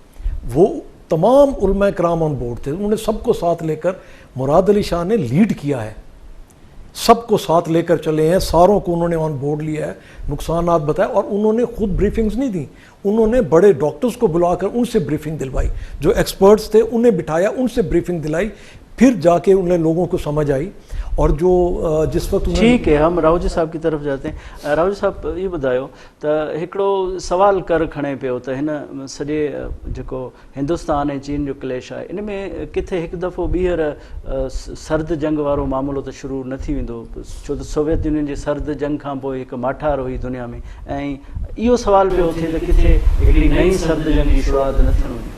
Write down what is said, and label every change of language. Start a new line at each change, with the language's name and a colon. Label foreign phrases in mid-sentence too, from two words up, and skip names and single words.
Urdu: وہ تمام علماء کرام
English: on board
Urdu: تھے، انہوں نے سب کو ساتھ لے کر، مراد علی شاہ نے لیڈ کیا ہے، سب کو ساتھ لے کر چلے ہیں، ساروں کو انہوں نے
English: on board
Urdu: لیا ہے، نقصانات بتائے، اور انہوں نے خود بریفنگز نہیں دیں، انہوں نے بڑے ڈاکٹرز کو بلا کر ان سے بریفنگ دلوائی، جو ایکسپرٹس تھے انہیں بٹھایا، ان سے بریفنگ دلائی، پھر جا کے انہیں لوگوں کو سمجھ آئی. اور جو جس وقت ٹھیک ہے، ہم راہو جی صاحب کی طرف جاتے ہیں.
Sindhi: راہو جی صاحب یہ ॿुधायो त हिकिड़ो سوال कर खणे पियो त हिन सॼे जेको हिंदुस्तान ऐं चीन जो क्लेश आहे, इन में किथे हिकु दफ़ो ॿीहर सर्द जंग वारो मामलो त शुरू न थी वेंदो, छो त सोवियत यूनियन जी सर्द जंग खां पोइ हिकु माठार हुई दुनिया में, ऐं इहो सवाल पियो थिए त किथे हिकिड़ी नई सर्द जंग जी शुरूआत न थियणु घुरिजे.